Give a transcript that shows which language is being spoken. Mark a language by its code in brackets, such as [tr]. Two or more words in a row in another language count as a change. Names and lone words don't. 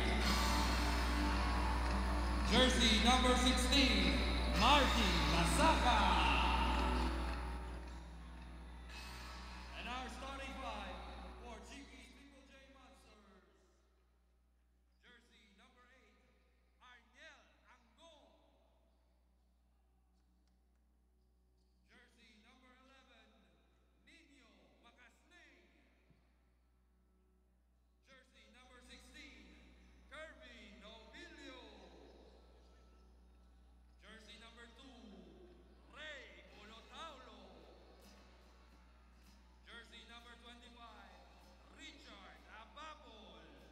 [en] Jersey number 16, Martin Masaka. And our starting five for Chiqui's Triple J Monsters. Jersey number 8, Arniel Angong. Jersey number 11, Nino Macasling. Jersey number 16, Kirby Novilio. Jersey number 2, Ray Bolotaulo. Jersey number 25, Richard Ababol.